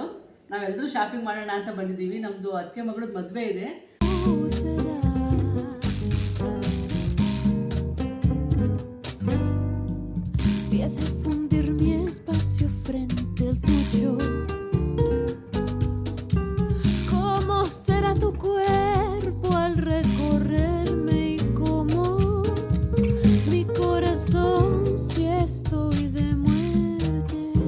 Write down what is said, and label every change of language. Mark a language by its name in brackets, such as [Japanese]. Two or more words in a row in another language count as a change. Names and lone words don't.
[Kannada] ನಾವೆಲ್ಲರೂ ಶಾಪಿಂಗ್ ಮಾಡೋಣ ಅಂತ ಬಂದಿದ್ದೀವಿ. ನಮ್ಮದು ಅತ್ತಿಗೆ ಮಗಳದ್ದು ಮದುವೆ ಇದೆ. [Spanish] Si he de fundir mi espacio frente al tuyo, ¿cómo será tu cuerpo al recorrerme y cómo mi corazón si estoy de muerte?